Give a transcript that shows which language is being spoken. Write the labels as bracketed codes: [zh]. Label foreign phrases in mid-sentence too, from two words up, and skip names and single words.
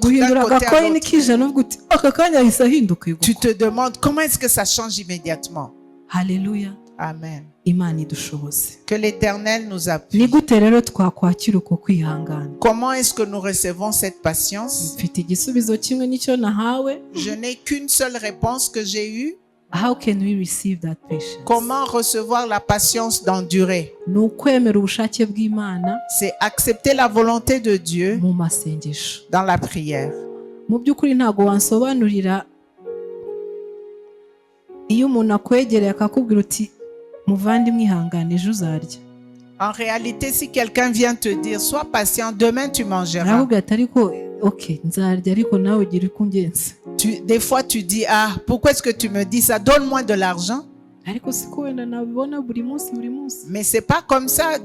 [fr] Tu te demandes comment est-ce que ça change immédiatement. Alléluia. Amen. Imani Que l'Éternel nous appuie. Comment est-ce que nous recevons cette patience? Je n'ai qu'une seule réponse que j'ai eue. [en] How can we receive that patience? [fr] Comment recevoir la patience d'endurer? C'est accepter la volonté de Dieu dans la prière. [rw] Iyo umuntu akwegereye akakubwira uti muvandimwe ihangane ejo uzarya [fr] En réalité, si quelqu'un vient te dire, sois patient, demain tu mangeras. Des fois tu dis, ah, pourquoi est-ce que tu me dis ça? Donne-moi de l'argent. Mais c'est pas comme ça.